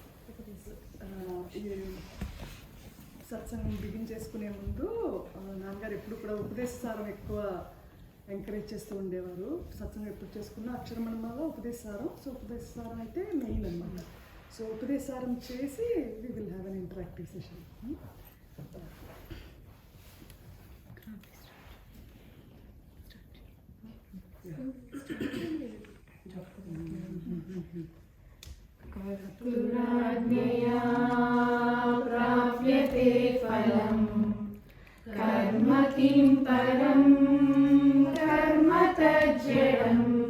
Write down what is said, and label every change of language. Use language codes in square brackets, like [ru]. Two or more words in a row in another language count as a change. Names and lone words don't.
[te] ఈ సత్సంగం బిగిన్ చేసుకునే ముందు నాన్నగారు ఎప్పుడు కూడా ఉపదేశసారం ఎక్కువ ఎంకరేజ్ చేస్తూ ఉండేవారు. సత్సంగం ఎప్పుడు చేసుకున్నా అక్షరమణమాలో ఉపదేశసారం. సో ఉపదేశసారం అయితే మెయిన్ అన్నమాట. సో ఉపదేశసారం చేసి [en] we will have an interactive session. [sa] कर्तुराज्ञया प्राप्यते फलम् कर्म किं परं कर्म तज्जडम्